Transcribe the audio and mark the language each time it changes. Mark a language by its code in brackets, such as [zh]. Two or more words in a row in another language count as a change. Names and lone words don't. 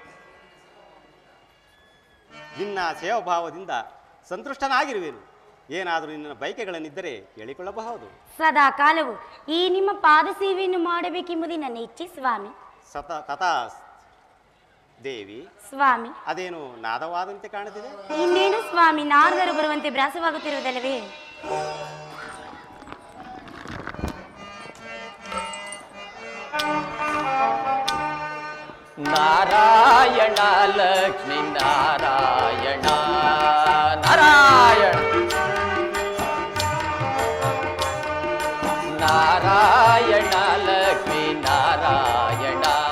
[kn] ನಿನ್ನ ಸೇವಾಭಾವದಿಂದ ಸಂತುಷ್ಟನಾಗಿರುವೆನು. ಏನಾದರೂ ನಿನ್ನ ಬಯಕೆಗಳನ್ನಿದ್ದರೆ ಹೇಳಿಕೊಳ್ಳಬಹುದು. ಸದಾ ಕಾಲವು ಈ ನಿಮ್ಮ ಪಾದ ಸೇವೆಯನ್ನು ಮಾಡಬೇಕೆಂಬುದೇ ನನ್ನ ಇಚ್ಛೆ ಸ್ವಾಮಿ. [sa] ತಥಾ ದೇವಿ. [kn] ಸ್ವಾಮಿ ಅದೇನು ನಾದವಾದಂತೆ ಕಾಣುತ್ತಿದೆ? ಇನ್ನೇನು ಸ್ವಾಮಿ, ನಾರದರು ಬರುವಂತೆ ಭ್ರಾಸವಾಗುತ್ತಿರುವುದಲ್ಲವೇ? ನಾರಾಯಣ ಲಕ್ಷ್ಮೀ ನಾರಾಯಣ ನಾರಾಯಣ ನಾರಾಯಣ ಲಕ್ಷ್ಮೀ ನಾರಾಯಣ